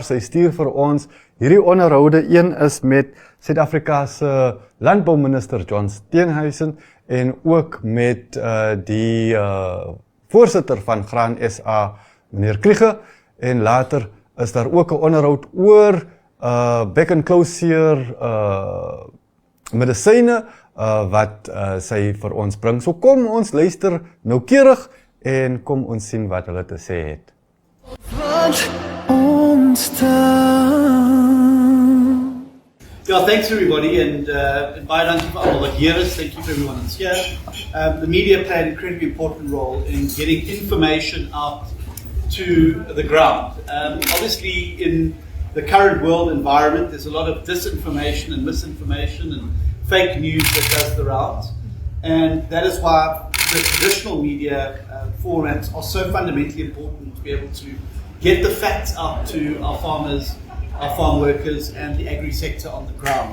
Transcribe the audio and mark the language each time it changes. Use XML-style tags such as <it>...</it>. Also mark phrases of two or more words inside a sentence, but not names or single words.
<af>Sy stuur vir ons hierdie onderhoude. Een is met Suid-Afrikaanse landbouminister John Steenhuisen en ook met die voorsitter van Graan SA, meneer Kriege. En later is daar ook 'n onderhoud oor</af> <en>back and closure</en> <af>medisyne wat sy vir ons bring. So kom ons luister noukeurig en kom ons sien wat hulle te sê het.</af> <en>Yeah, thanks everybody, and</en> <af>baie dankie vir almal wat hier is.</af> <en>Thank you for everyone that's here. The media play an incredibly important role in getting information out to the ground. Obviously, in the current world environment, there's a lot of disinformation and misinformation and fake news that does the rounds, and that is why the traditional media formats are so fundamentally important to be able to get the facts out to our farmers, our farm workers and the agri-sector on the ground.</en>